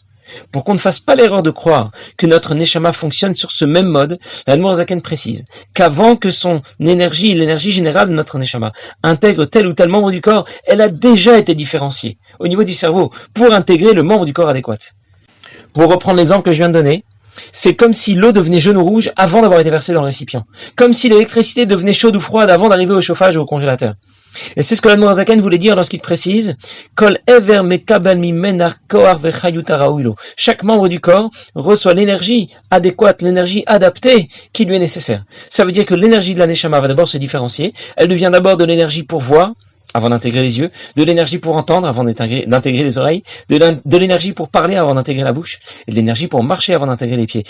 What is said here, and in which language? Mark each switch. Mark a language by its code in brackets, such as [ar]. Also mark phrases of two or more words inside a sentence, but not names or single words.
[fr] Pour qu'on ne fasse pas l'erreur de croire que notre Neshama fonctionne sur ce même mode, l'Admour HaZaken précise qu'avant que son énergie, l'énergie générale de notre Neshama, intègre tel ou tel membre du corps, elle a déjà été différenciée au niveau du cerveau pour intégrer le membre du corps adéquat. Pour reprendre l'exemple que je viens de donner, c'est comme si l'eau devenait jaune ou rouge avant d'avoir été versée dans le récipient. Comme si l'électricité devenait chaude ou froide avant d'arriver au chauffage ou au congélateur. Et c'est ce que l'Admour HaZaken voulait dire lorsqu'il précise [he] כל אבר מקבל ממנה כח וחיות הראוי לו. [fr] Chaque membre du corps reçoit l'énergie adéquate, l'énergie adaptée qui lui est nécessaire. Ça veut dire que l'énergie de la Neshama va d'abord se différencier. Elle devient d'abord de l'énergie pour voir, avant d'intégrer les yeux, de l'énergie pour entendre avant d'intégrer les oreilles, de l'énergie pour parler avant d'intégrer la bouche, et de l'énergie pour marcher avant d'intégrer les pieds.